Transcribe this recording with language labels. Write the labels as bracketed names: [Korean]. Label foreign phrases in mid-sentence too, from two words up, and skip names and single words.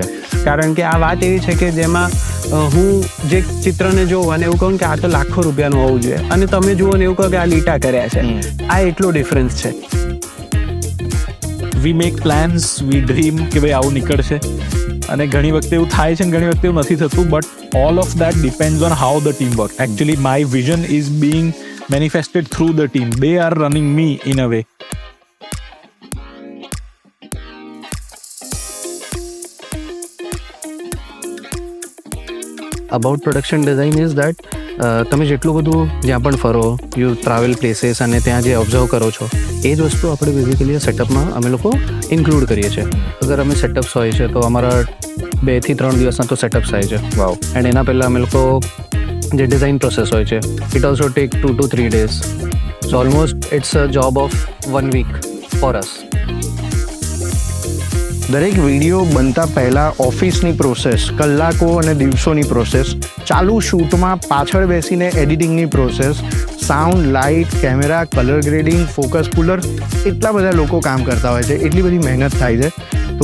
[Gujarati] કારણ કે આ વાત એવી છે કે જેમાં હું જે ચિત્રને જોઉં અને એવું કહું કે આ તો લાખો રૂપિયાનું હોવું જોઈએ અને તમે જુઓ ને એવું કહો કે આ લીટા કર્યા છે, આ એટલો ડિફરન્સ છે. [English] we make plans, we dream [Gujarati] કે ભાઈ આવું નીકળશે અને ઘણી વખતે એવું થાય છે અને ઘણી વખતે એવું નથી થતું, [English] but all of that depends on how the team work. actually my vision is being manifested through the team. They are running me in a way. about production design is that [Gujarati] તમે જેટલું બધું જ્યાં પણ ફરો, [English] you travel places [Gujarati] અને ત્યાં જે ઓબ્ઝર્વ કરો છો એ જ વસ્તુ આપણે બેઝિકલી સેટઅપમાં અમે લોકો ઇન્ક્લુડ કરીએ છીએ. અગર અમે સેટઅપ્સ હોય છે તો અમારા 2 થી 3 દિવસના તો સેટઅપ્સ થાય છે. વાવ. એન્ડ એના પહેલાં અમે લોકો જે [English] design process [Gujarati] હોય છે [English] it also take 2 to 3 days. so almost it's a job of 1 week for us. [Gujarati] દરેક વિડીયો બનતા પહેલાં ઓફિસની પ્રોસેસ, કલાકો અને દિવસોની પ્રોસેસ, ચાલુ શૂટમાં પાછળ બેસીને એડિટિંગની પ્રોસેસ, સાઉન્ડ, લાઇટ, કેમેરા, [English] color grading, focus puller, [Gujarati] એટલા બધા લોકો કામ કરતા હોય છે, એટલી બધી મહેનત થાય છે.